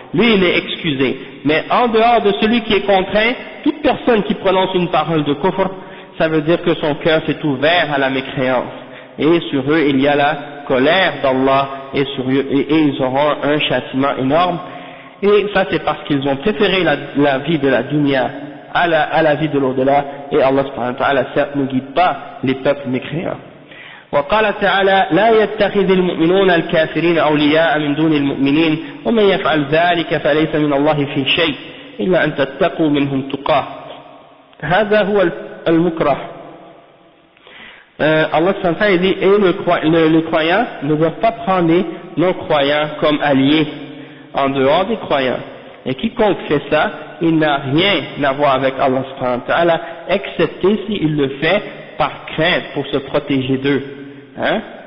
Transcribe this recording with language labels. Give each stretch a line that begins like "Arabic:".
French: Lui, il est excusé. Mais en dehors de celui qui est contraint, toute personne qui prononce une parole de kufr, ça veut dire que son cœur s'est ouvert à la mécréance. Et sur eux, il y a la colère d'Allah et ils auront un châtiment énorme. Et ça, c'est parce qu'ils ont préféré la vie de la dunya à la vie de l'au-delà. Et Allah subhanahu wa ta'ala, certes, ne guide pas les peuples mécréants.
Arabic: وقال تعالى لا يتخذ المؤمنون الكافرين أولياء من دون المؤمنين ومن يفعل ذلك فليس من الله في شيء إلا أن تتقوا منهم تقاه هذا هو المكره.
French: Allah subhanahu wa ta'ala dit, et les croyants ne doivent pas prendre les non-croyants comme alliés en dehors des croyants. Et quiconque fait ça, il n'a rien à voir avec Allah subhanahu wa ta'ala, excepté s'il le fait par crainte pour se protéger d'eux. Hein?